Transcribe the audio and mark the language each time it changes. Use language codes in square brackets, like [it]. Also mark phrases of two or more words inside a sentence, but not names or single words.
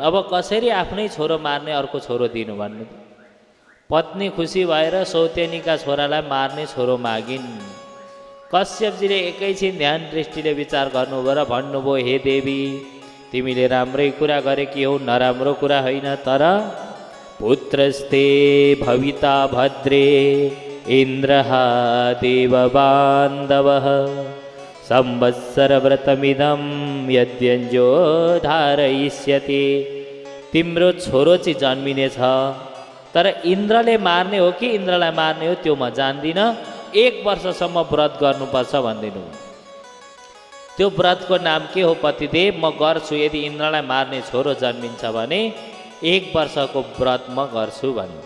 [ne] अब कसरी आफ्नै छोरो मार्ने अर्को छोरो दिनु भन्नु? पत्नी खुसी भएर सौतेनीका छोरालाई मार्ने छोरो मागिन्। कश्यपजीले एकैछिन ध्यान दृष्टिले विचार गर्नुभयो र भन्नुभयो, हे देवी, तिमीले राम्रै कुरा गरेकी हौ, नराम्रो कुरा होइन। [sa] तर पुत्रस्ते भविता भद्रे इन्द्रः देवबान्धवः संवत्सर व्रतमिदं यद्यञ्जो धारयिष्यति। [ne] तिम्रो छोरो चाहिँ जन्मिनेछ, तर इन्द्रले मार्ने हो कि इन्द्रलाई मार्ने हो त्यो म जान्दिनँ। 1 वर्षसम्म व्रत गर्नुपर्छ भनिदिनु। त्यो व्रतको नाम के हो पतिदेव? म गर्छु, यदि इन्द्रलाई मार्ने छोरो जन्मिन्छ भने 1 वर्षको व्रत म गर्छु भन्यो।